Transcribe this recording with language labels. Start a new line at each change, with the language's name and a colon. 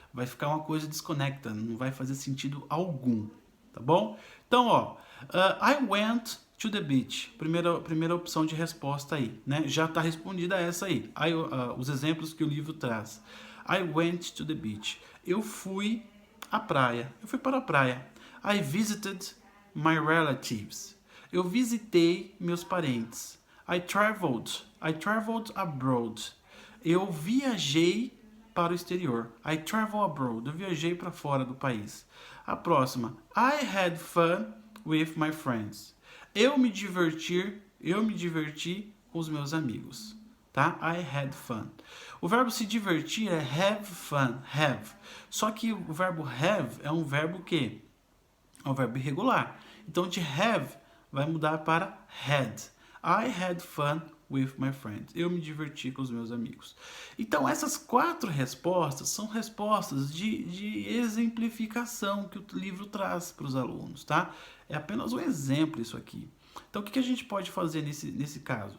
Portuguese: Vai ficar uma coisa desconecta, não vai fazer sentido algum, tá bom? Então, ó,
English: I went to the beach.
Portuguese: Primeira opção de resposta aí, né? Já está respondida essa aí. Os exemplos que o livro traz.
English: I went to the beach.
Portuguese: Eu fui à praia. Eu fui para a praia.
English: I visited my relatives.
Portuguese: Eu visitei meus parentes.
English: I traveled abroad.
Portuguese: Eu viajei para o exterior.
English: I travel abroad.
Portuguese: Eu viajei para fora do país. A próxima.
English: I had fun with my friends.
Portuguese: Eu me diverti com os meus amigos, tá?
English: I had fun.
Portuguese: O verbo se divertir é have fun, have. Só que o verbo have é um verbo que é um verbo irregular. Então de have vai mudar para had.
English: I had fun with my friends.
Portuguese: Eu me diverti com os meus amigos. Então essas 4 respostas são respostas de exemplificação que o livro traz para os alunos, tá? É apenas um exemplo isso aqui. Então o que a gente pode fazer nesse caso?